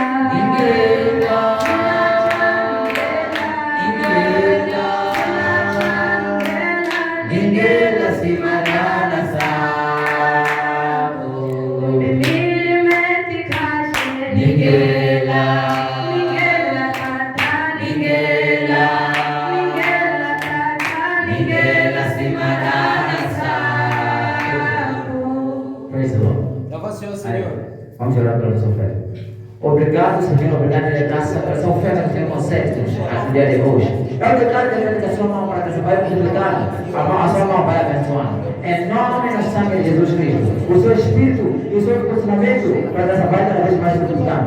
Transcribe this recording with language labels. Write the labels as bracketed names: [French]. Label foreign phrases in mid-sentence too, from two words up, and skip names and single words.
[English] Ningela. Ningela Simarana Sabu. Ningela. Ningela. Ningela. Ningela Simarana Sabu. Praise the Lord. [Portuguese] Louva o Senhor, Senhor. Vamos orar pela nossa oferta. Obrigado, Senhor, obrigado pela graça, por essa oferta que o Senhor concede no dia de hoje. Eu declaro que a sua mão para que você vai multiplicar, a sua mão vai abençoar. Em nome do sangue de Jesus Cristo, o seu espírito e o seu posicionamento para que essa vai cada vez mais multiplicando.